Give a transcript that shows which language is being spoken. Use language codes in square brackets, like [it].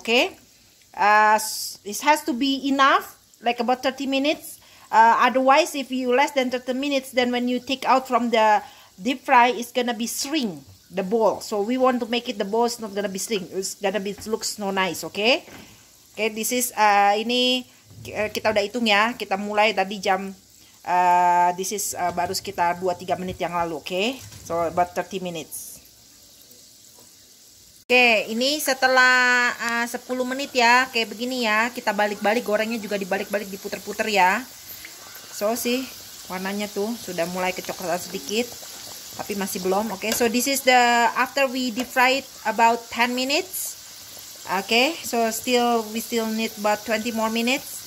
[en] Okay, it has to be enough, like about 30 minutes. Otherwise, if you less than 30 minutes, then when you take out from the deep fry, it's gonna be shrink the ball. So we want to make it, the ball is not gonna be shrink. It's gonna be looks no nice. Okay, okay. This is [id] ini kita udah hitung ya. Kita mulai tadi jam [en] this is [id] baru sekitar 2-3 menit yang lalu. [en] Okay, so about 30 minutes. [id] Oke, ini setelah 10 menit ya, kayak begini ya. Kita balik-balik, gorengnya juga dibalik-balik, diputer-puter ya. So sih warnanya tuh sudah mulai kecoklatan sedikit, tapi masih belum. [en] Oke, so this is the after we deep fry it about 10 minutes. Okay, so we still need about 20 more minutes.